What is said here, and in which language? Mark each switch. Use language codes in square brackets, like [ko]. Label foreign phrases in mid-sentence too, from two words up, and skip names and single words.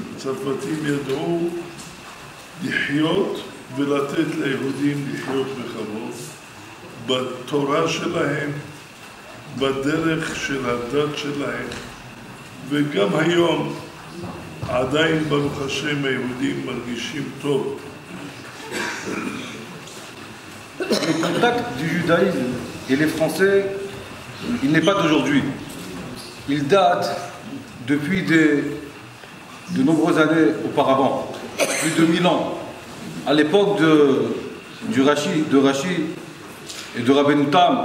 [he] הצרפתים ידעו לחיות ולתת ליהודים לחיות בכבוד, בתורה שלהם, בדרך של הדת שלהם, וגם היום עדיין ברוך השם היהודים מרגישים טוב. [fr] Le contact du judaïsme et les Français, il n'est pas d'aujourd'hui. Il date depuis de nombreuses années auparavant, plus de 1000 ans, à l'époque de Rachi et de Rabbeinu Tam.